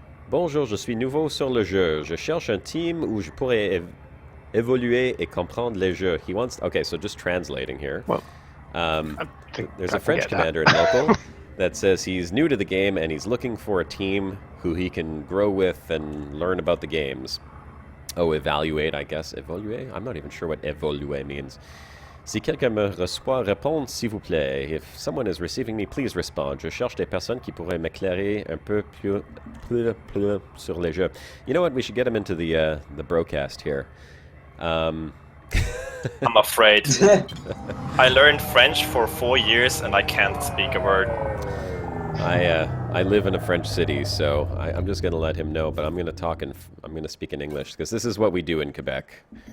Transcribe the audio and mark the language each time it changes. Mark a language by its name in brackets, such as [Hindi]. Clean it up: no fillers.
[French] Bonjour, je suis nouveau sur le jeu. Je cherche un team où je pourrais évoluer et comprendre les jeux. [English] He wants... Okay, so just translating here. Well, there's a French commander in local that says he's new to the game and he's looking for a team who he can grow with and learn about the games. Oh, evaluate, I guess. Evaluate? I'm not even sure what evaluate means. [French] Si quelqu'un me reçoit, répondre s'il vous plaît. [English] If someone is receiving me, please respond. [French] Je cherche des personnes qui pourraient m'éclairer un peu plus sur les jeux. [English] You know what? We should get him into the Brocast here. I'm afraid. I learned French for 4 years and I can't speak a word. I live in a French city, so I'm just gonna let him know. But I'm gonna speak in English because this is what we do in Quebec.